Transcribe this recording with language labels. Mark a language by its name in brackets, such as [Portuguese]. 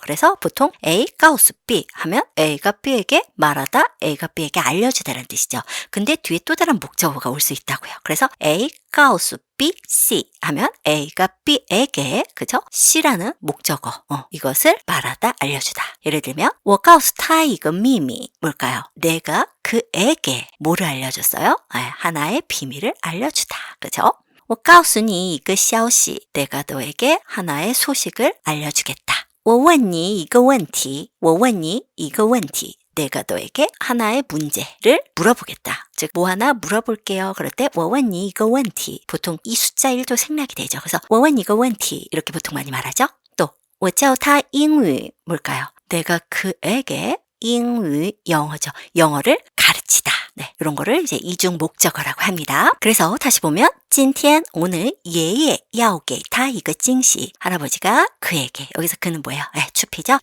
[Korean] 그래서 보통 A, 告诉 B 하면 A가 B에게 말하다, A가 B에게 알려주다라는 뜻이죠. 근데 뒤에 또 다른 목적어가 올 수 있다고요. 그래서 A, 告诉 B, C 하면 A가 B에게 그죠? C라는 목적어 이것을 말하다, 알려주다. 예를 들면 [Chinese] 我告诉他一个秘密 [Korean] 뭘까요? 내가 그에게 뭐를 알려줬어요? 하나의 비밀을 알려주다. 그죠? [Chinese] 我告诉你一个消息 [Korean] 내가 너에게 하나의 소식을 알려주겠다. [Chinese] 我问你一个问题我问你一个问题 [Korean] 내가 너에게 하나의 문제를 물어보겠다. 즉 뭐 하나 물어볼게요. 그럴 때 [Chinese] 我问你一个问题 [Korean] 보통 이 숫자 1도 생략이 되죠. 그래서 [Chinese] 我问你一个问题 [Korean] 이렇게 보통 많이 말하죠. 또 [Chinese] 我教他英语 [Korean] 뭘까요? 내가 그에게 英语 영어죠. 영어를 가르치다. 네, 이런 거를 이제 이중 목적어라고 합니다. 그래서 다시 보면 今天 오늘 예예 [Chinese] 要给他一个惊喜 [Korean] 할아버지가 그에게 여기서 그는 뭐예요? 추피죠.